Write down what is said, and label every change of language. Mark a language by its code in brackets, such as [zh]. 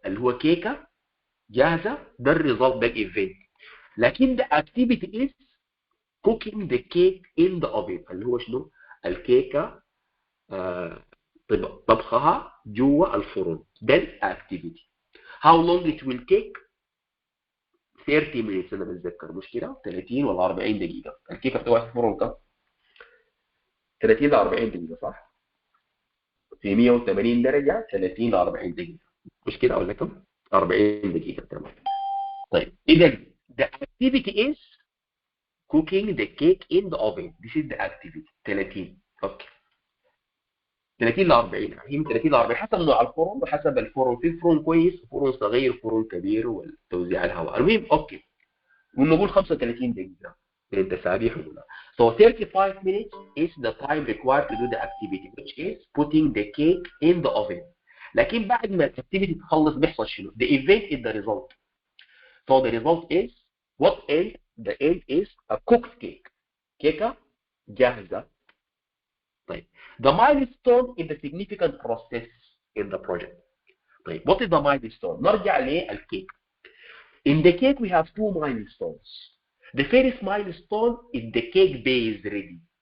[ar] اللي هو كيكة جاهزة ده الريزلت ده الايفنت. لكن [en] the activity is cooking the cake in the oven [ar] اللي هو شنو؟ الكيكة طبخها جوا الفرن. ده الاكتيفيتي. [en] How long it will take? [ar] 30 minutes انا بتذكر مش كده؟ 30 ولا 40 دقيقة. الكيكة بتقعد في الفرن كم؟ 30 ل 40 دقيقة صح؟ في 180 درجة 30 ل 40 دقيقة. مش كده ولا كم؟ 40 دقيقة تمام. طيب إذا [en] the activity is cooking the cake in the oven. This is the activity. 30 okay. [ar] 30 ل 40 هي من 30 ل 40 حسب نوع الفرن وحسب الفرن. في فرن كويس فرن صغير فرن كبير وتوزيع الهواء. المهم اوكي ونقول 35 دقيقة بين تسابيح ولا. [en] So 35 minutes is the time required to do the activity which is putting the cake in the oven. [ar] لكن بعد ما الاكتيفيتي تخلص بيحصل شنو؟ [en] The event is the result. So the result is what end? The end is a cooked cake. [ar] كيكة جاهزة. طيب [en] the milestone is the significant process in the project. [ar] طيب [en] what is the milestone? [ar] نرجع للكيك. [en] In the cake we have two milestones. The first milestone is the cake base ready.